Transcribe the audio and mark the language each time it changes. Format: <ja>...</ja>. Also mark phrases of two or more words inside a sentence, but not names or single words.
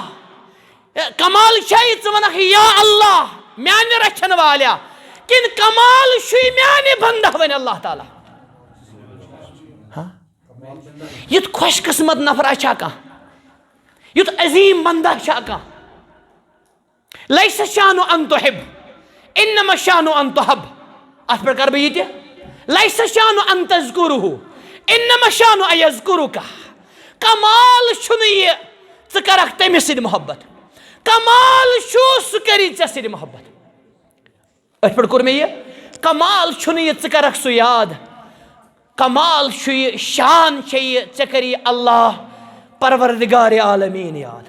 <ks>کمال چھا یہِ ژٕ ونکھ</ks> <ar>یا اللہ</ar> <ks>میانہِ رچھن والیا کِنہٕ کمال چھُے میانہِ بندا وَنہِ اللہ تعالیٰ؟ یُتھ خۄش قٕسمت نفرا چھا کانٛہہ؟ یُتھ عظیٖم بندا چھا کانٛہہ؟</ks> <ar>لیس شانُ ان تحب انما شانُ ان تحب.</ar> <ks>اتھ پٮ۪ٹھ کرٕ بہٕ یہِ تہِ.</ks> <ar>لیس شانُ ان تذکرہ انما شانُ ان یذکرک.</ar> <ks>کمال چھُنہٕ یہِ ژٕ کرکھ تٔمِس سۭتۍ محبت. کمال چھُ سُہ کری ژےٚ سۭتۍ محبت. أتھۍ پٮ۪ٹھ کوٚر مےٚ یہِ. کمال چھُنہٕ یہِ ژٕ کرکھ سُہ یاد. کمال چھُ یہِ شان چھےٚ یہِ ژےٚ کری اللہ پروردگار عالمیٖن یاد.</ks>